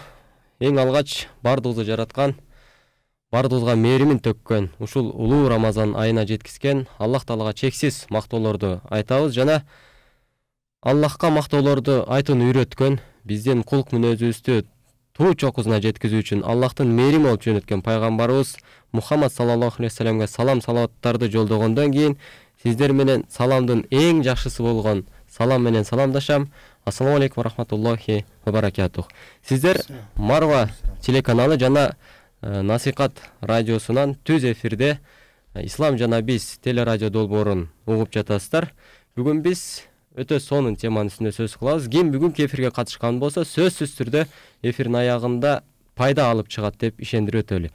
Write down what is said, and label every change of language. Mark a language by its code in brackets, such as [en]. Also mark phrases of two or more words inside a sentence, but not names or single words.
[ky] Эң алгач бардыгызды жараткан, бардыгызга мээримин төккөн, ушул улуу Рамазан айына жеткизген Аллах Таалага чексиз мактоолорду айтабыз жана Аллахка мактоолорду айтууну үйрөткөн, биздин кулк мүнөзүбүздү туу чокусуна жеткизүү үчүн Аллахтын мээрими болуп жөнөткөн пайгамбарыбыз Мухаммад [ar] صلى الله عليه وسلم [ky] салам салаваттарды жолдогондон кийин сиздер менен саламдын эң жакшысы болгон салам менен саламдашам. [ar] السلام عليكم رحمة الله وبركاته. [ky] Сиздер Марва телеканалы жана Насихат радиосунан түз эфирде Ислам жана биз телерадио долбоорун угуп жатасыздар. Бүгүн биз өтө сонун теманын үстүндө сөз кылабыз. Ким бүгүнкү эфирге катышкан болсо, сөзсүз түрдө эфирдин аягында пайда алып чыгат деп ишендирип өтөлү.